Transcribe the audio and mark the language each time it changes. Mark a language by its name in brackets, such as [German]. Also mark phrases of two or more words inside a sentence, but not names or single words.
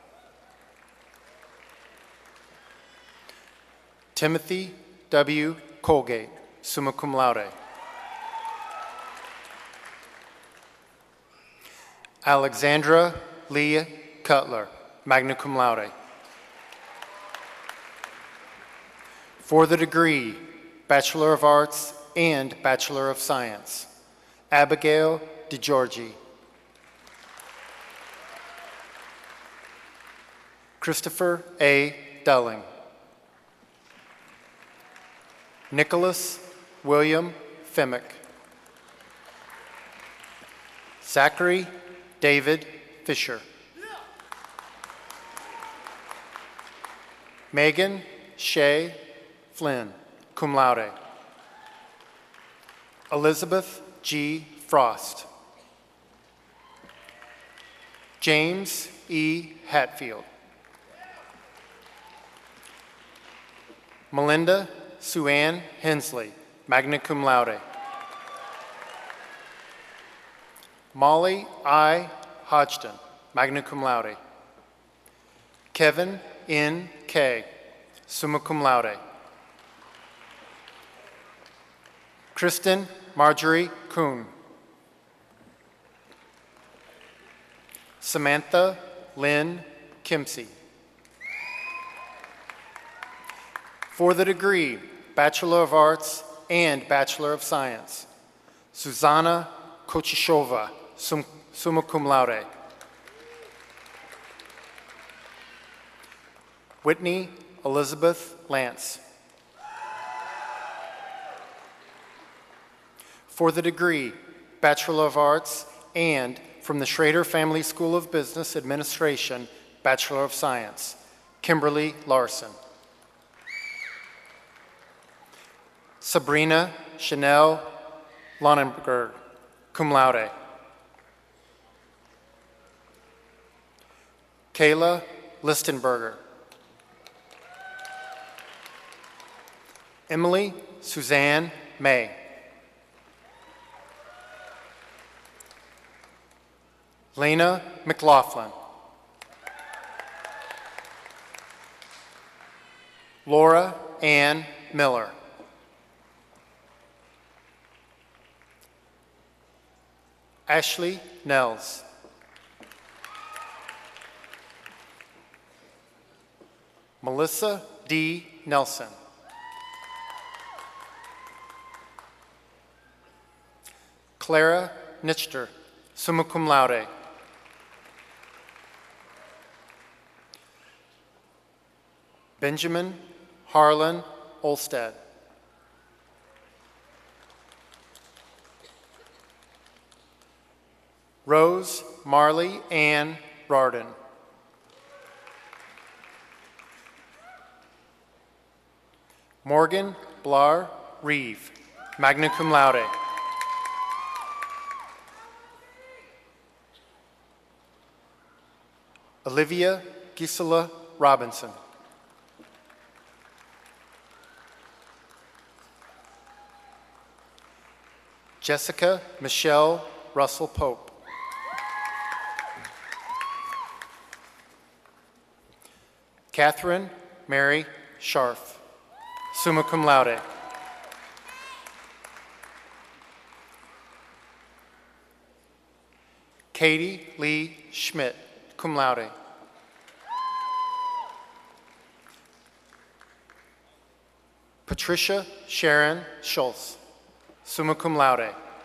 [English] Timothy W. Colgate, [Latin] summa cum laude. [English] Alexandra Leah Cutler, [Latin] magna cum laude. [English] For the degree Bachelor of Arts and Bachelor of Science, Abigail DeGiorgi. Christopher A. Dulling. Nicholas William Femick. Zachary David Fisher. Megan Shea Flynn, [Latin] cum laude. [English] Elizabeth G. Frost. James E. Hatfield. Melinda Sue-Ann Hensley, [Latin] magna cum laude. [English] Molly I. Hodgson, [Latin] magna cum laude. Kevin N. K., summa cum laude. [English] Kristen Marjorie Kuhn. Samantha Lynn Kimsey. For the degree Bachelor of Arts and Bachelor of Science, Susanna Kochishova, [Latin] summa cum laude. [English] Whitney Elizabeth Lance. For the degree Bachelor of Arts and from the Schrader Family School of Business Administration, Bachelor of Science, Kimberly Larson. Sabrina Chanel Lonenberg, [Latin] cum laude. [English] Kayla Listenberger. Emily Suzanne May. Lena McLaughlin. Laura Ann Miller. Ashley Nels. Melissa D. Nelson. Clara Nitchter, [Latin] summa cum laude. [English] Benjamin Harlan Olstad. Rose Marley Ann Rarden. Morgan Blar Reeve, [Latin] magna cum laude. [English] Olivia Gisela Robinson. Jessica Michelle Russell Pope. Catherine Mary Scharf. [Latin] summa cum laude. [English] Katie Lee Schmidt, [Latin] cum laude. [English] Patricia Sharon Schultz, [Latin] summa cum laude.